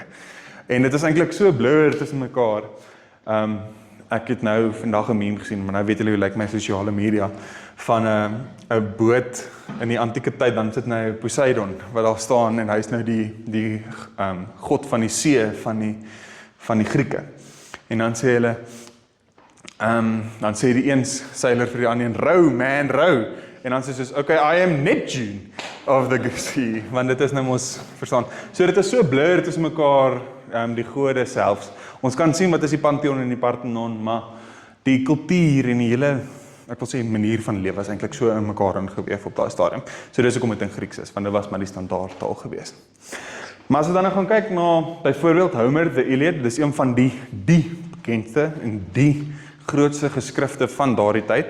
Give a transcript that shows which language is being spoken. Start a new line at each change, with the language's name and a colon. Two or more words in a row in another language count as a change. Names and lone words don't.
Afrikaans: En dit is eintlik so blur tussen mekaar. Ek het nou vandag 'n meme gesien, maar nou weet julle hoe lyk my sosiale media, van 'n boot in die antieke tyd, dan sit nou Poseidon, wat daar staan, en hy is nou die god van die see, van die Grieke. En dan sê hulle, dan sê die een seiler vir die ander een,
English: row man, row.
Afrikaans: En dan sê soos,
English: okay, I am Neptune of the sea,
Afrikaans: want dit is nou mos, verstaan. So dit is so blur tussen mekaar, die gode selfs. Ons kan sien wat is die Pantheon en die Parthenon, maar die kultuur en die hele, ek wil sê, manier van lewe is eintlik so in mekaar ingeweef op daai stadium. So dis hoekom dit in Grieks is, want dit was maar die standaard taal gewees. Maar as we dan nou gaan kyk na, byvoorbeeld Homer, the Iliad, dis een van die bekendste en die grootste geskrifte van daardie tyd.